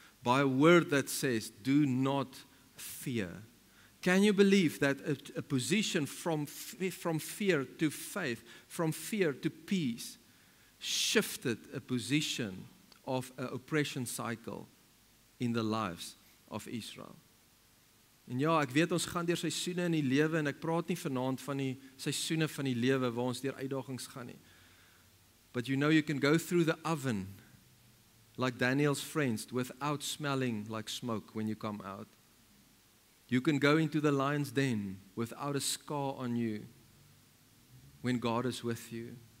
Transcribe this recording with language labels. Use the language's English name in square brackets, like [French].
[English] By a word that says, do not fear. Can you believe that a position from fear to faith, from fear to peace, shifted a position of an oppression cycle in the lives of Israel? [Afrikaans] En ja, ek weet ons gaan deur seisoene in die lewe en ek praat nie vanaand van die seisoene van die lewe waar ons deur uitdagings gaan nie. [English] But you know you can go through the oven like Daniel's friends without smelling like smoke when you come out. You can go into the lion's den without a scar on you when God is with you.